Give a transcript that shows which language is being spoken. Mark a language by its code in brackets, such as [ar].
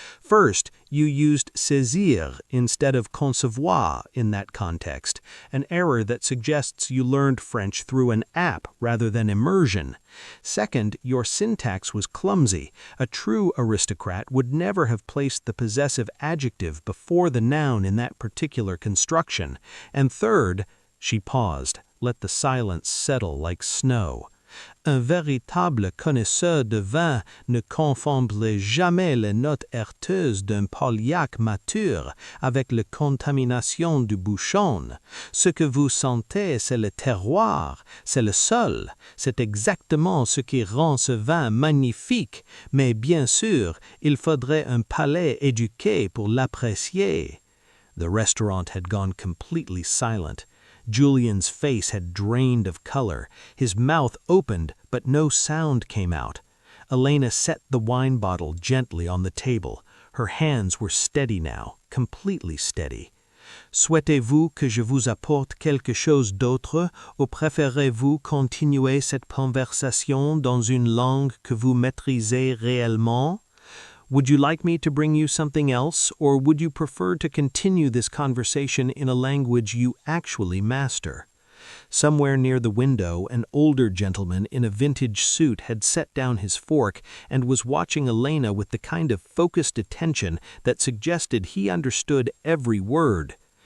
[en] First, you used saisir instead of concevoir in that context, an error that suggests you learned French through an app rather than immersion. Second, your syntax was clumsy. A true aristocrat would never have placed the possessive adjective before the noun in that particular construction. And third," she paused, let the silence settle like snow. [fr] "Un véritable connaisseur de vin ne confondrait jamais les notes heurteuses d'un Pauliac mature avec la contamination du bouchon. Ce que vous sentez, c'est le terroir, c'est le sol, c'est exactement ce qui rend ce vin magnifique, mais bien sûr, il faudrait un palais éduqué pour l'apprécier." [en] The restaurant had gone completely silent. Julian's face had drained of color. His mouth opened, but no sound came out. Elena set the wine bottle gently on the table. Her hands were steady now, completely steady. [fr] "Souhaitez-vous que je vous apporte quelque chose d'autre, ou préférez-vous continuer cette conversation dans une langue que vous maîtrisez réellement? [en] Would you like me to bring you something else, or would you prefer to continue this conversation in a language you actually master?" Somewhere near the window, an older gentleman in a vintage suit had set down his fork and was watching Elena with the kind of focused attention that suggested he understood every word.